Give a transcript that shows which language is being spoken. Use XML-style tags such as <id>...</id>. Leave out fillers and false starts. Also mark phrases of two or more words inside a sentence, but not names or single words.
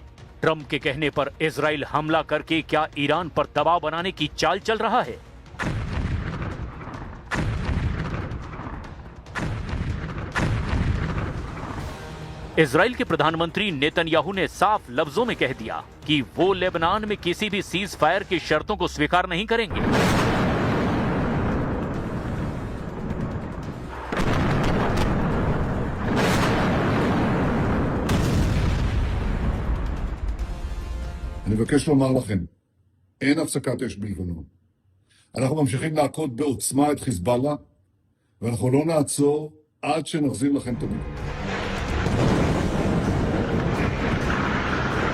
<hi>ट्रंप के कहने पर इजराइल हमला करके क्या ईरान पर दबाव बनाने की चाल चल रहा है? इजराइल के प्रधानमंत्री नेतन्याहू ने साफ लफ्जों में कह दिया कि वो लेबनान में किसी भी</hi> <en>cease fire</en> <hi>की शर्तों को स्वीकार नहीं करेंगे।</hi> <he>אני מבקש לומר לכם, אין הפסקת אש בלבנון. אנחנו ממשיכים להכות בעוצמה את חיזבאללה, ואנחנו לא נעצור עד שנחזיר לכם את הביטחון.</he>